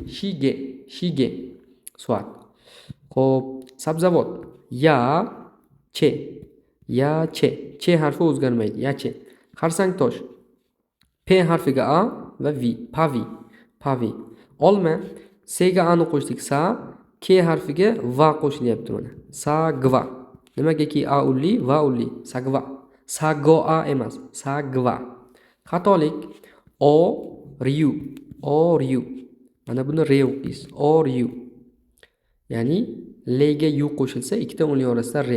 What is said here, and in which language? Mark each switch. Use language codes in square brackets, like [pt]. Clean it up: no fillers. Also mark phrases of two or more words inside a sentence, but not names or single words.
[uz] Shige. Soat. Xo'p, sabzavot. Che. Che harfi o'zgarmaydi. Yache. Xarsang tosh. P harfiga a va v. Pavi. Olma. S ga a ni qo'shdik. Sa. K harfiga va qo'shilyapti mana. Sagva. Nimagaki a ulli, va ulli. Sagva. Sagoa emas. Sagva. Xatolik. Oryu. Mana buni re o'qiysiz. Oryu. Ya'ni l ga yu qo'shilsa ikkita unli orasida re.